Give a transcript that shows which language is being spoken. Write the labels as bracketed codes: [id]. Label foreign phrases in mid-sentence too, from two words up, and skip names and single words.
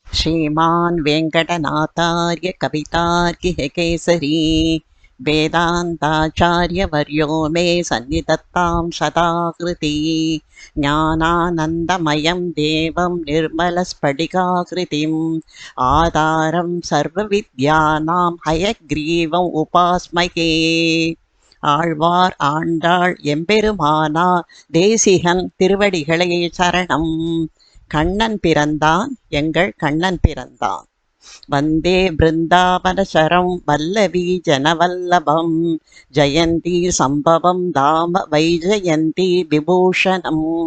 [sa] श्रीमान् वेङ्कटनाथार्य कवितार्किकेसरी वेदान्ताचार्यवर्यो मे सन्निधत्तां सदाकृति ज्ञानानन्दमयं देवं निर्मलस्फटिकाकृतिम् आधारं सर्वविद्यानां हयग्रीवम् उपास्महे [ta] ஆழ்வார் ஆண்டாள் எம்பெருமானா தேசிகன் திருவடிகளே சரணம். கண்ணன் பிறந்தான், எங்கள் கண்ணன் பிறந்தான். [sa] वन्दे बृन्दावनचरं वल्लवी जनवल्लभम् जयन्ती सम्भवं धाम वैजयन्ती विभूषणम्.